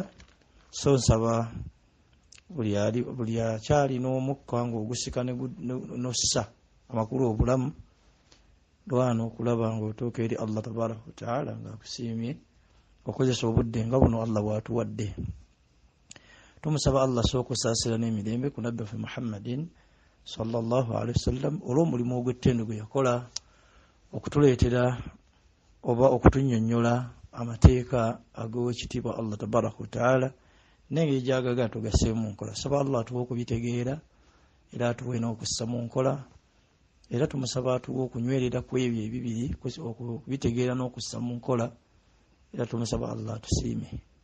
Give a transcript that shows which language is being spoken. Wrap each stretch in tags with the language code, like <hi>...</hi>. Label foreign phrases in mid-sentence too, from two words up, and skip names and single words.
<lg>So nsaba buli akyali n'omukka ng'ogusika nossa amakulu obulamu lwana okulaba ng'otuuka eri</lg> <ar>الله تبارك وتعالى</ar> <lg>ng'akusiimye okozesa obudde nga buno Allah bw'atuwadde. Tumusaba Allah sooka osaasira n'emirembe ku nabbi waffe</lg> <ar>محمد صلى الله عليه وسلم</ar> <lg>olw'omulimu ogw'ettendo gwe yakola okutuleetera oba okutunnyonnyola amateeka ag'owekitiibwa</lg> <ar>الله تبارك وتعالى</ar> <lg>n'engeri gy'agaga tugasseemu mu nkola. Saba Allah atuwe okubitegeera era atuwe n'okussa mu nkola, era tumusaba atuwe okunywerera ku ebyo ebibiri okubitegeera n'okussa mu nkola, era tumusaba Allah atusiime.</lg>